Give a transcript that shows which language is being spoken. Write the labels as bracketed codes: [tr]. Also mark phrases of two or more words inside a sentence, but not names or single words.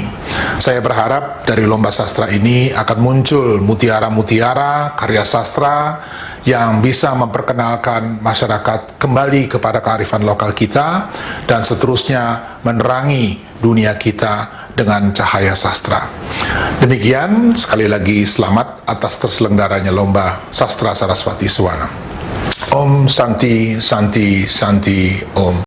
[id] Saya berharap dari lomba sastra ini akan muncul mutiara-mutiara karya sastra yang bisa memperkenalkan masyarakat kembali kepada kearifan lokal kita dan seterusnya menerangi dunia kita dengan cahaya sastra. Demikian, sekali lagi selamat atas terselenggaranya Lomba Sastra Saraswati Sewana. [sa] Om Santi Santi Santi Om.